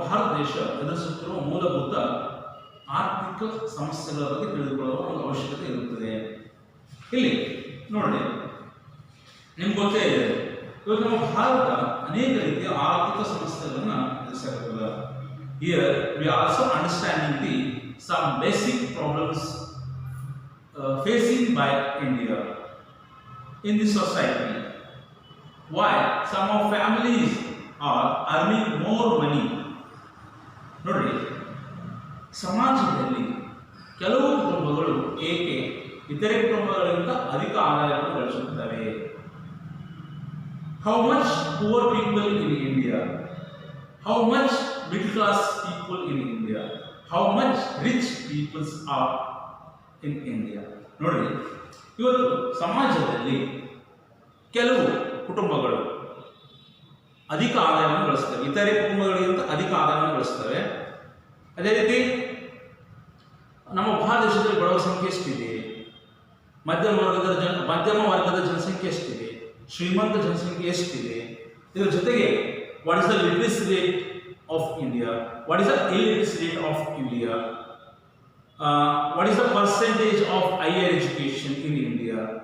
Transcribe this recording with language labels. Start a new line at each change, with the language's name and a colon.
Kannada: ಭಾರತ ದೇಶ ಎದುರಿಸುತ್ತಿರುವ ಮೂಲಭೂತ ಆರ್ಥಿಕ ಸಮಸ್ಯೆಗಳ ಬಗ್ಗೆ ತಿಳಿದುಕೊಳ್ಳುವ ಒಂದು ಅವಶ್ಯಕತೆ ಇರುತ್ತದೆ. ಇಲ್ಲಿ ನೋಡಿ, ನಿಮ್ಗೆ ಗೊತ್ತೇ ಇದೆ, ಇವತ್ತು ನಮ್ಮ ಭಾರತ ಅನೇಕ ರೀತಿಯ ಆರ್ಥಿಕ ಸಮಸ್ಯೆಗಳನ್ನು ಎದುರಿಸಬಹುದು.
English: Here we are also understanding the some basic problems facing by India in the society. Why some of families are earning more money.
Kannada: ನೋಡಿ, ಸಮಾಜದಲ್ಲಿ ಕೆಲವು ಕುಟುಂಬಗಳು ಏಕೆ ಇತರೆ ಕುಟುಂಬಗಳಿಗಿಂತ ಅಧಿಕ ಆದಾಯವನ್ನು ಗಳಿಸುತ್ತವೆ?
English: How much poor people in India? How much middle class people in India? How much rich people are in India?
Kannada: ನೋಡಿ, ಇವತ್ತು ಸಮಾಜದಲ್ಲಿ ಕೆಲವು ಕುಟುಂಬಗಳು ಅಧಿಕ ಆದಾಯವನ್ನು ಗಳಿಸ್ತವೆ, ಇತರೆ ಕುಟುಂಬಗಳಿಗಿಂತ ಅಧಿಕ ಆದಾಯವನ್ನು ಗಳಿಸ್ತವೆ. ಅದೇ ರೀತಿ ನಮ್ಮ ಭಾರತ ದೇಶದಲ್ಲಿ ಬಡವರ ಸಂಖ್ಯೆ ಎಷ್ಟಿದೆ, ಮಧ್ಯಮ ವರ್ಗದ ಜನಸಂಖ್ಯೆ ಎಷ್ಟಿದೆ, ಶ್ರೀಮಂತ ಜನಸಂಖ್ಯೆ ಎಷ್ಟಿದೆ, ಇದರ ಜೊತೆಗೆ
English: What is the literacy rate of India, what is the illiteracy rate of India, what is the percentage of higher education in India.